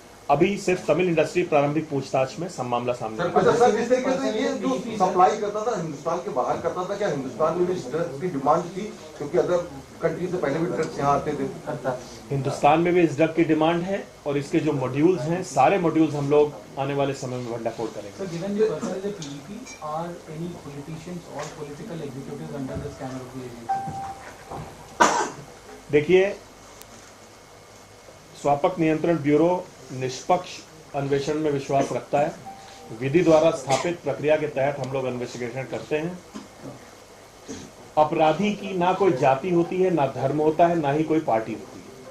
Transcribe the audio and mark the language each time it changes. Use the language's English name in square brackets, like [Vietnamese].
[Hindi] अभी सिर्फ तमिल इंडस्ट्री प्रारंभिक पूछताछ में सब मामला सामने आया. सर, जिस तरीके से ये जो सप्लाई करता था हिंदुस्तान के बाहर करता था, क्या हिंदुस्तान में भी ड्रग्स की डिमांड थी? क्योंकि अदर कंट्री से पहले भी ड्रग्स यहाँ आते थे. हिंदुस्तान में भी इस ड्रग की डिमांड है और इसके जो मॉड्यूल्स हैं, सारे मॉड्यूल्स हम लोग आने वाले समय में भंडाफोड़ करेंगे. [English] So given the person is a PEP, are any politicians or political executives under the scanner of the agency? [Hindi] देखिए, स्वापक नियंत्रण ब्यूरो निष्पक्ष अन्वेषण में विश्वास रखता है. विधि द्वारा स्थापित प्रक्रिया के तहत हम लोग इन्वेस्टिगेशन करते हैं. अपराधी की ना कोई जाति होती है, ना धर्म होता है, ना ही कोई पार्टी होती है.